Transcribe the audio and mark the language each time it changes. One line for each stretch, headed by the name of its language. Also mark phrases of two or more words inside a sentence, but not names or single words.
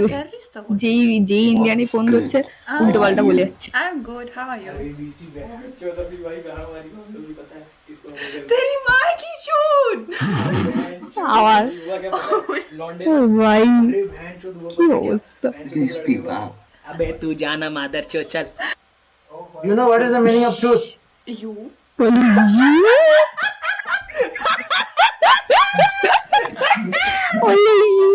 English: You're terrorist or what?
Bangla: যেই যেই ইন্ডিয়ানই ফোন ধরছে উল্টো পাল্টা বলে যাচ্ছে।
English: I'm good. How are you?
Hindi: तेरी माँ की चूत.
Bangla: আবার ও ভাই কি অবস্থা।
Hindi: अबे तू जाना मादर चो चल.
English: You know what is the meaning of truth? You?
Bangla: বলি বলি